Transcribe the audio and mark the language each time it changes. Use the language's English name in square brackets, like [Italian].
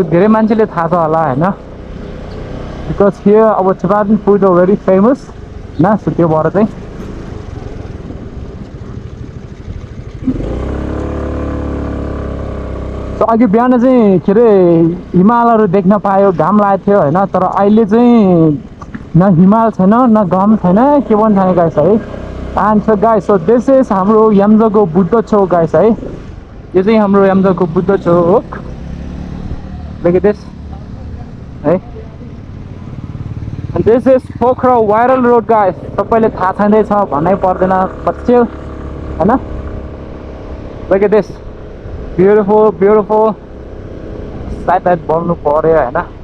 [Nepali] धेरै मान्छेले थाहा छ होला हैन, [English] Because here अब Japan food are very famous न. [Nepali] सो त्यो भएर चाहिँ सो अघि बिहान चाहिँ के अरे हिमालहरू देख्न पायो, घाम लागेको थियो हैन. तर अहिले चाहिँ न हिमाल छैन न घाम छैन, के पनि छैन गाइस है. [English] and so guys, so this is [Nepali] हाम्रो हेम्जाको बुद्ध चौक गाइस है. यो चाहिँ हाम्रो हेम्जाको बुद्ध चौक. [English] Look at this है. And this is [Nepali] Pokhara viral road guys. सबैले थाहा छैन छ भन्नै पर्दैन बच्चो हैन. [English] Look at this, beautiful side [Nepali] बन्नु पर्यो हैन.